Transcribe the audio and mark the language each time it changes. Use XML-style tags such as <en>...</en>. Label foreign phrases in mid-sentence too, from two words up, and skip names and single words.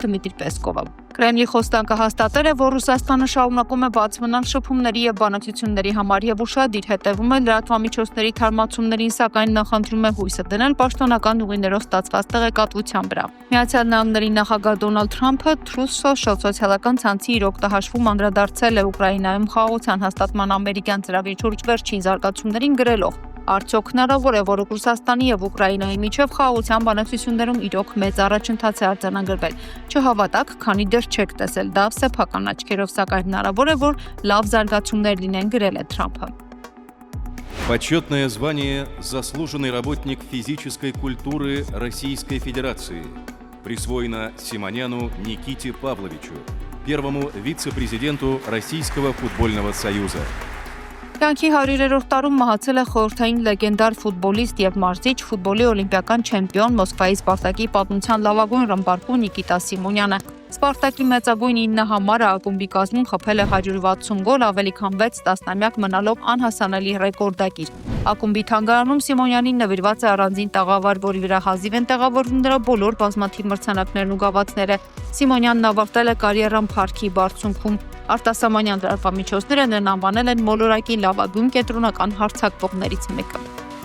<hy>Դմիտրի Պեսկովը։ Կրեմլի խոստանքը հաստատել է, որ Ռուսաստանը շարունակում է բաց մնալ շփումների եւ բանակցությունների համար եւ ուշադիր հետևում է լրատվամիջոցների թարմացումներին, սակայն նախընտրում է հույսը դնել պաշտոնական ուղիներով ստացված տեղեկատվության վրա։ Միացյալ Նահանգների նախագահ Դոնալդ Թրամփը Truth Social սոցիալական ցանցի իր օգտահաշվում անդրադարձել է Ուկրաինայում խաղաղության հաստատման ամերիկյան ծրագրի շուրջ վերջին զարգացումներին գրելով. Արդյոք հնարավոր է, որ Ռուսաստանի եւ Ուկրաինայի միջև խաղաղության բանակցություններում իրոք մեծ առաջընթաց է արձանագրվել։ Չհավատաք, քանի դեռ չեք տեսել դա սեփական աչքերով, սակայն հնարավոր է, որ լավ զարգացումներ լինեն, գրել է Թրամփը։</hy> <ru>Почетное звание «Заслуженный работник физической культуры Российской Федерации» присвоено Симоняну Никите Павловичу, первому вице-президенту Российского футбольного союза.</ru> <hy>Կյանքի 100-րդ տարում մահացել է խորհրդային լեգենդար ֆուտբոլիստ եւ մարզիչ, ֆուտբոլի օլիմպիական չեմպիոն, Մոսկվայի Սպարտակի պատմության լավագույն ռմբարկու Նիկիտա Սիմոնյանը։ Սպարտակի մեծագույն 9 համարը ակումբի կազմում խփել է 160 գոլ, ավելի քան 6 տասնամյակ մնալով անհասանելի ռեկորդակիր։ Ակումբի թանգարանում Սիմոնյանին նվիրված է առանձին տաղավար, որի վրա հազիվ են տեղավորվում նրա բոլոր բազմաթիվ մրցանակներն ու գավաթները։ Սիմոնյանն ավարտել է կարիերան Փարքի բարձունքում։ Արտասահմանյան լրատվամիջոցները նրան անվանել են մոլորակի լավագույն կենտրոնական հարձակվողներից մեկը։</hy>